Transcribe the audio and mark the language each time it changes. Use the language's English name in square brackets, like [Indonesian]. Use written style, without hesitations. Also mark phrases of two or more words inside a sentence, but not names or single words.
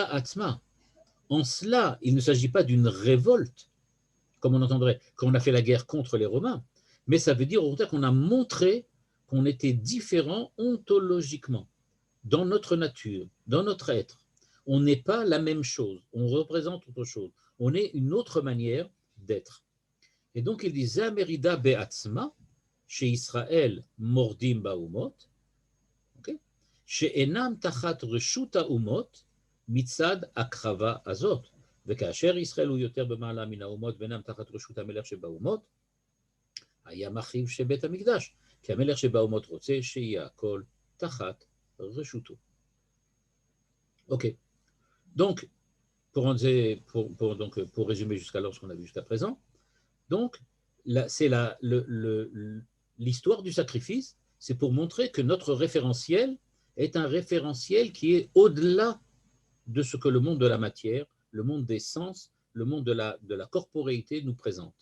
[French] En cela, il ne s'agit pas d'une révolte comme on entendrait, quand on a fait la guerre contre les Romains, mais ça veut dire au contraire qu'on a montré qu'on était différent ontologiquement, dans notre nature, dans notre être. On n'est pas la même chose, on représente autre chose, on est une autre manière d'être. Et donc il dit [Hebrew] זה מרידה בעצמה, chez Israël מורדים באומות, שאינם תחת רשות האומות מצד הקרבה הזאת. וכאשר ישראל הוא יותר במעלה מן האומות ואינם תחת רשות המלך שבאומות, היה מחיב שבית המקדש, כי המלך שבאומות רוצה שיהיה הכל תחת רשותו. [French] Ok. Donc, pour résumer jusqu'à ce qu'on a vu jusqu'à présent, donc, c'est l'histoire du sacrifice, c'est pour montrer que notre référentiel est un référentiel qui est au-delà de ce que le monde de la matière, le monde des sens, le monde de la corporéité nous présente.